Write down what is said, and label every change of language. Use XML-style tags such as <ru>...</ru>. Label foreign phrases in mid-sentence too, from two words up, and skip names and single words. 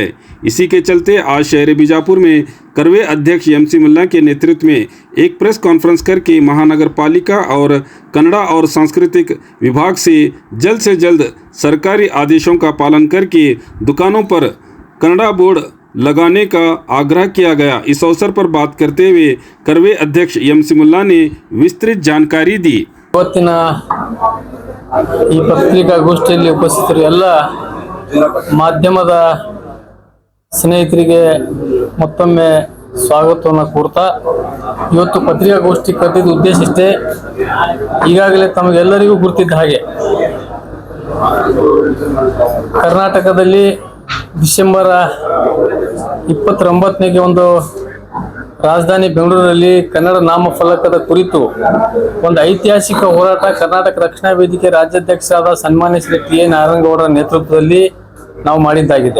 <hi>इसी के चलते आज शहर बीजापुर में करवे अध्यक्ष एमसी मुल्ला के नेतृत्व में एक</hi> <en>press conference</en> <hi>करके महानगर पालिका और कन्नड़ा और सांस्कृतिक विभाग से जल्द सरकारी आदेशों का पालन करके दुकानों पर कन्नड़ा बोर्ड लगाने का आग्रह किया गया। इस अवसर पर बात करते हुए करवे अध्यक्ष एमसी मुल्ला ने विस्तृत जानकारी दी।</hi> <kn>ಇವತ್ತಿನ ಈ ಪತ್ರಿಕಾಗೋಷ್ಠಿಯಲ್ಲಿ ಉಪಸ್ಥಿತರು ಎಲ್ಲ ಮಾಧ್ಯಮದ ಸ್ನೇಹಿತರಿಗೆ ಮತ್ತೊಮ್ಮೆ ಸ್ವಾಗತವನ್ನು ಕೋರ್ತಾ ಇವತ್ತು ಪತ್ರಿಕಾಗೋಷ್ಠಿ ಕರೆದಿದ್ದ ಉದ್ದೇಶ ಇಷ್ಟೇ. ಈಗಾಗಲೇ ತಮಗೆಲ್ಲರಿಗೂ ಗುರುತಿದ್ದ ಹಾಗೆ ಕರ್ನಾಟಕದಲ್ಲಿ ಡಿಸೆಂಬರ್ 29ಗೆ ಒಂದು ರಾಜಧಾನಿ ಬೆಂಗಳೂರಿನಲ್ಲಿ ಕನ್ನಡ ನಾಮಫಲಕದ ಕುರಿತು ಒಂದು ಐತಿಹಾಸಿಕ ಹೋರಾಟ ಕರ್ನಾಟಕ ರಕ್ಷಣಾ ವೇದಿಕೆ ರಾಜ್ಯಾಧ್ಯಕ್ಷರಾದ ಸನ್ಮಾನ್ಯ ಶ್ರೀ ಟಿ ಎ ನಾರಾಯಣಗೌಡರ ನೇತೃತ್ವದಲ್ಲಿ ನಾವು ಮಾಡಿದ್ದಾಗಿದೆ.</kn>